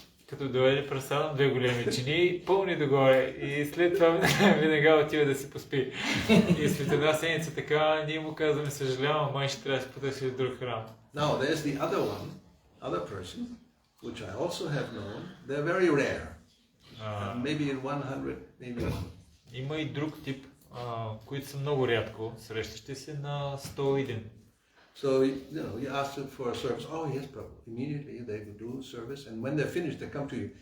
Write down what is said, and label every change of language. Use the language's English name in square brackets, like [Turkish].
[Bulgarian] Като дойде прасадам 2 големи чини, пълни догоре и след това веднага отива да си поспи. И след една седмица така, ние му казваме, съжалявам, май ще трябва да се потърси в друг храм. [English] Now there's the other person, which I also have known. They're very rare. Maybe in 100, maybe 1. [Bulgarian] Има и друг тип, които са много рядко срещащи се на 101. [English] So, you ask them for a service. Oh, yes, Prabhu. Immediately they will do service, and when they're finished, they come to you.